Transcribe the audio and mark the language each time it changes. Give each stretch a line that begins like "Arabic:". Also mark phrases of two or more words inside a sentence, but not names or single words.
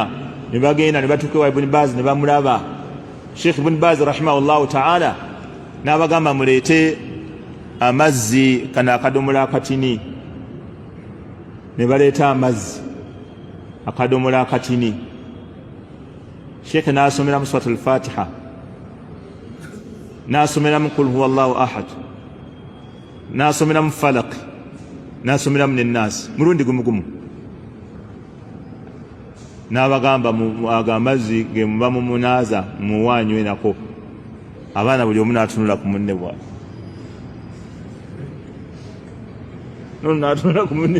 Ganda: Ne bagenda ne batuuka wa Ibn Baz ne bamulaba. Sheikh Ibn Baz
Arabic: رحمه الله تعالى
Ganda: n'abagamba muleete amazzi kana akadomola akatini. Ne baleeta amazzi akadomola akatini. Sheikh n'asomera mu suratul Fatiha, n'asomera mu
Arabic: قل هو الله أحد,
Ganda: n'asomera mu falaq, n'asomera mu Nas mulundi gumu. N'abagamba ago amazzi ge muba mumunaaza muwanywe nako. Abaana buli omu n'atunula ku munne bwa n'atunula ku munne.